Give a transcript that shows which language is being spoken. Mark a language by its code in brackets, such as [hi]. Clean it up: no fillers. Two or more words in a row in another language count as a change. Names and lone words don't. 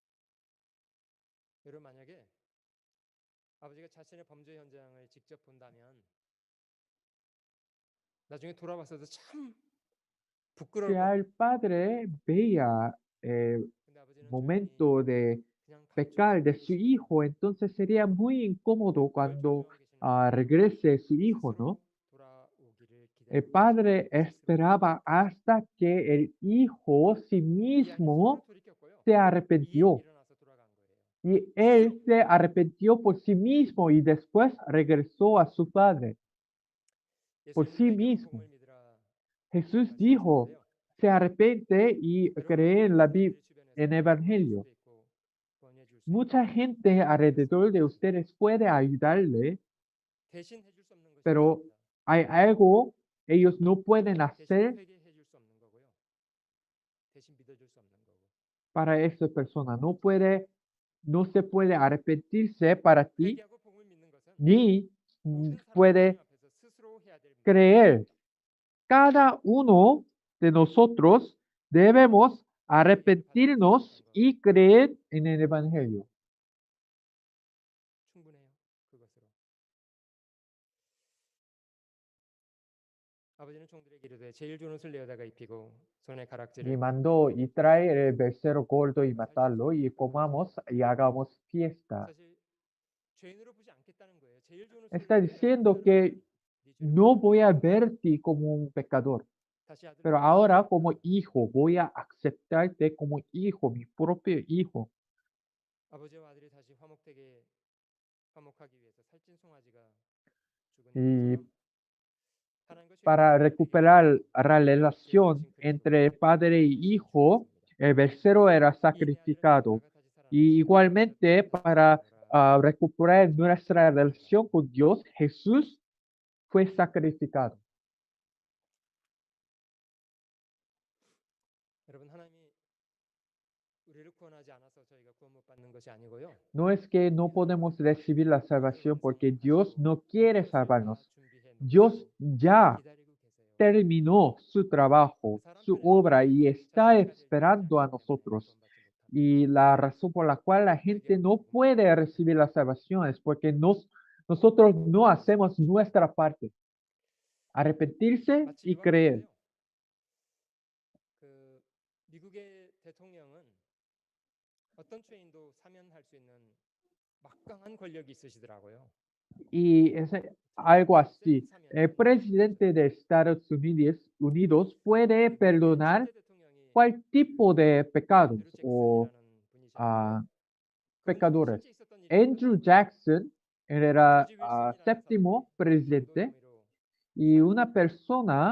[ko] 여러분 만약에 아버지가 자신의 범죄 현장을 직접 본다면 나중에 돌아봤어도 참 부끄러울 [es] Si [ko] 것. [es] el padre veía el [ko] 근데 아버지는 [es] momento de [ko] 그냥 [es] pecar de su hijo, entonces sería muy incómodo cuando regrese su hijo, ¿no? [ko] 돌아오기를 [es] El [ko] 기다리고 [es] padre esperaba hasta que el hijo sí mismo se arrepintió. [ko] 일어나서 돌아간 거예요. [es] Y él se arrepintió por sí mismo y después regresó a su padre. Por sí mismo. Jesús dijo, se arrepiente y cree en en Evangelio. Mucha gente alrededor de ustedes puede ayudarle, [ko] 대신 해줄 수 없는 것이 [es] pero [ko] 있습니다. [es] hay algo ellos no pueden [ko] 대신 [es] hacer [ko] 회개해줄 수 없는 거고요. 대신 믿어줄 수 없는 거고. [es] para esa persona. No se puede arrepentirse para ti, [ko] 회개하고 복음을 믿는 것은 [es] ni [ko] 모든 사람이 [es] puede [ko] 하나님 앞에서 스스로 해야 될 일입니다. [es] creer. Cada uno de nosotros debemos arrepentirnos y creer en el Evangelio. [ko] 충분해요. 그것으로. 아버지는 종들에게 이르되 제일 좋은 옷을 내어다가 입히고 손에 [es] Y [ko] 가락지를 [es] mandó y trae el becerro gordo y matarlo y comamos y hagamos fiesta. [ko] 사실 죄인으로 보지 않겠다는 거예요. 제일 좋은 옷을 [es] Está diciendo que no voy a verte como un pecador, [ko] 다시 아들로 [es] pero ahora como hijo voy a aceptarte como hijo, mi propio hijo. [ko] 아버지와 아들이 다시 화목되게 화목하기 위해서 살찐 송아지가 죽은 [es] Y [ko] 것처럼 하나님과 [es] para [ko] 죄인들을 [es] recuperar la [ko] 위해서 [es] relación entre padre y hijo, el becerro era sacrificado. Y igualmente para recuperar nuestra relación con Dios, Jesús fue sacrificado. [ko] 여러분 하나님이 우리를 구원하지 않아서 저희가 구원 못 받는 것이 아니고요. [es] No es que no podemos recibir la salvación porque Dios no quiere salvarnos. Dios ya terminó su trabajo, su obra y está esperando a nosotros. Y la razón por la cual la gente no puede recibir la salvación es porque nosotros no hacemos nuestra parte. Arrepentirse [ko] 마치 [es] y [ko] 이와 [es] creer. [ko] 같은데요. 그 미국의 대통령은 어떤 죄인도 사면할 수 있는 막강한 권력이 있으시더라고요. [es] Y es algo así. El presidente de Estados Unidos puede perdonar cuál tipo de pecados o pecadores. Andrew Jackson él era séptimo presidente y una persona